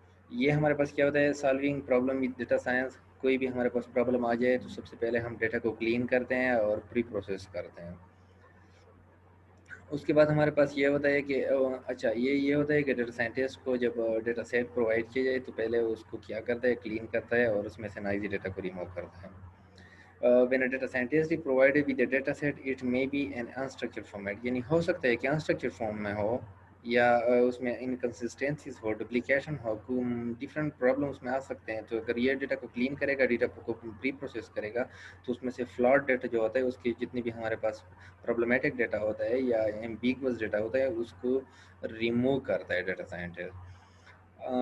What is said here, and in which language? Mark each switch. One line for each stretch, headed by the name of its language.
Urdu: یہ ہمارے پاس کیا ہوتا ہے solving problem with data science. کوئی بھی ہمارے پاس پرابلم آ جائے تو سب سے پہلے ہم ڈیٹا کو کلین کرتے ہیں اور پری پروسیس کرتے ہیں. اس کے بعد ہمارے پاس یہ ہوتا ہے کہ اچھا یہ ہوتا ہے کہ ڈیٹا سائنٹسٹ کو جب ڈیٹا سیٹ پرووائڈ کیا جائے تو پہلے اس کو کیا کرتا ہے، کلین کرتا ہے اور اس میں سے نائزی ڈیٹا کو ریموو کرتا ہے.
English: When a data scientist is provided with a data set, it may be an unstructured format.
Urdu: یعنی ہو سکتا ہے کہ انسٹرکچر فارم میں ہو یا اس میں انکنسسٹینسیز ہو، ڈپلیکیشن ہو، ڈفرینٹ پرابلم اس میں آ سکتے ہیں. تو اگر یہ ڈیٹا کو کلین کرے گا، ڈیٹا کو پری پروسیس کرے گا، تو اس میں سے فلاڈ ڈیٹا جو ہوتا ہے، اس کی جتنی بھی ہمارے پاس پرابلمیٹک ڈیٹا ہوتا ہے یا ایمبیگوس ڈیٹا ہوتا ہے، اس کو ریموو کرتا ہے ڈیٹا سائنٹسٹ.